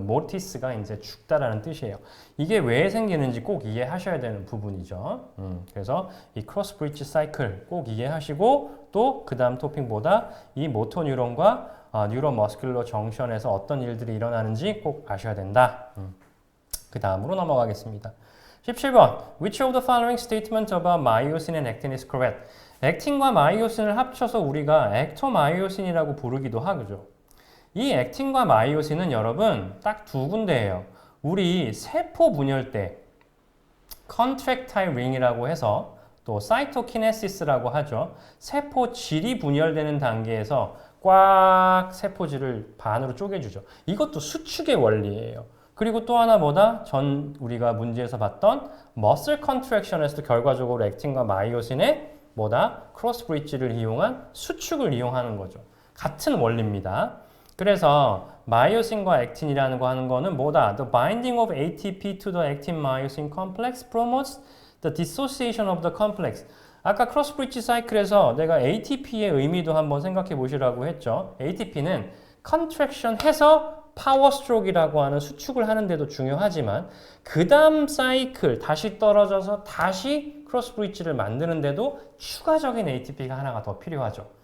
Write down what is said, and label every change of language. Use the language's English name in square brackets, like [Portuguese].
[Korean] 모티스가 이제 죽다라는 뜻이에요. 이게 왜 생기는지 꼭 이해하셔야 되는 부분이죠. 그래서 이 크로스 브릿지 사이클 꼭 이해하시고 또 그 다음 토픽보다 이 모토 뉴런과 뉴로머스큘러 정션에서 어떤 일들이 일어나는지 꼭 아셔야 된다. 그 다음으로 넘어가겠습니다. 17번. [English] Which of the following statement about myosin and actin is correct? [Korean] 액틴과 마이오신을 합쳐서 우리가 액토마이오신이라고 부르기도 하죠. 이 액틴과 마이오신은 여러분 딱 두 군데예요. 우리 세포 분열 때 컨트랙타일 링이라고 해서 또 사이토키네시스라고 하죠. 세포 질이 분열되는 단계에서 꽉 세포질을 반으로 쪼개주죠. 이것도 수축의 원리예요. 그리고 또 하나 뭐다? 우리가 문제에서 봤던 머슬 컨트랙션에서도 결과적으로 액틴과 마이오신의 뭐다? 크로스 브릿지를 이용한 수축을 이용하는 거죠. 같은 원리입니다. 그래서 마이오신과 액틴이라는 거 하는 거는 뭐다? [English] The binding of ATP to the actin-myosin complex promotes the dissociation of the complex. [Korean] 아까 크로스 브릿지 사이클에서 내가 ATP의 의미도 한번 생각해 보시라고 했죠. ATP는 컨트랙션 해서 파워 스트로크라고 하는 수축을 하는데도 중요하지만 그 다음 사이클 다시 떨어져서 다시 크로스 브릿지를 만드는데도 추가적인 ATP가 하나가 더 필요하죠.